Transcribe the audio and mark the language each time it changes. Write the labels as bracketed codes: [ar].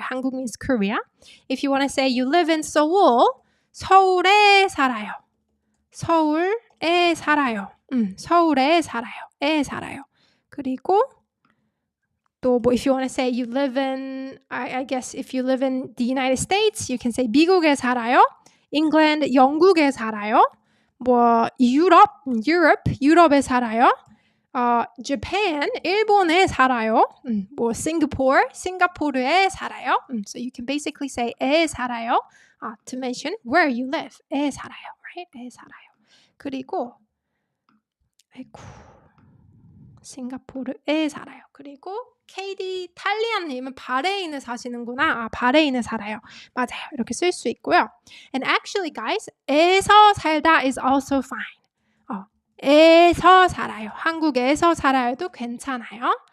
[en] 한국 means Korea. If you want to say you live in Seoul, [ko] 서울에 살아요. 서울에 살아요. 서울에 살아요. 에 살아요. 그리고 또 뭐 [en] if you want to say you live in, I guess if you live in the United States, you can say [ko] 미국에 살아요. England, 영국에 살아요. 뭐 유럽에 살아요. Japan, 일본에 살아요. 뭐 싱가포르에 살아요. [en] So you can basically say 에 살아요 to mention where you live. [ko] 에 살아요, [en] right? [ko] 에 살아요. 그리고 싱가포르에 살아요. 그리고 KD 탈리안님은 바레인에 사시는구나. 바레인에 살아요. 맞아요. 이렇게 쓸 수 있고요. [en] And actually, guys, 에서 살다 is also fine. [ko] 에서 살아요. 한국에서 살아요도 괜찮아요.